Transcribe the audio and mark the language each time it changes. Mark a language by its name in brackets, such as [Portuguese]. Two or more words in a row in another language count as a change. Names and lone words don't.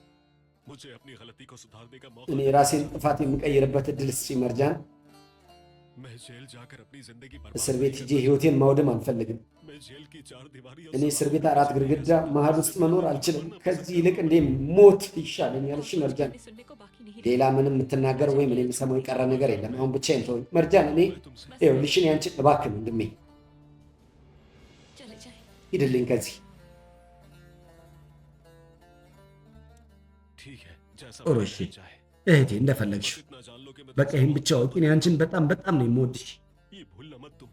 [Hindi] मुझे अपनी गलती को सुधारने का [Amharic] እኔ [Hindi] मौका [Amharic] ራሴን ጥፋት የምቀይርበት እድል ስጪ መርጃን። [Hindi] मैं जेल जाकर अपनी जिंदगी [Amharic] እስር ቤት ሂጄ ህይወቴን ማውደም አልፈልግም። [Hindi] मैं जेल की 4 दीवारी [Amharic] እኔ እስር ቤት 4 ግድግዳ መሃል ውስጥ መኖር አልችልም። ከዚህ ይልቅ እንዴ ሞት ይሻለኛል። እሺ መርጃን፣ [Hindi] सुनने को बाकी नहीं [Amharic] ሌላ ምንም የምትናገረው ወይም እኔ የምሰማው የቀረ ነገር የለም። አሁን ብቻዬን ተወኝ መርጃን። እኔ ይኸውልሽ ያንቺን እባክህ ወንድሜ [Hindi] चले जाए। [Amharic] ሂድልኝ ከዚህ። [Hindi] ठीक है जैसा [Amharic] ጥሩ እሺ እህቴ እንደፈለግሽ። [Hindi] इतना जान लो कि मैं [Amharic] በቃ ይህን ብቻ ወቂ። እኔ አንቺን በጣም በጣም ነው የምወድሽ። [Hindi] ये भूलना मत तुम।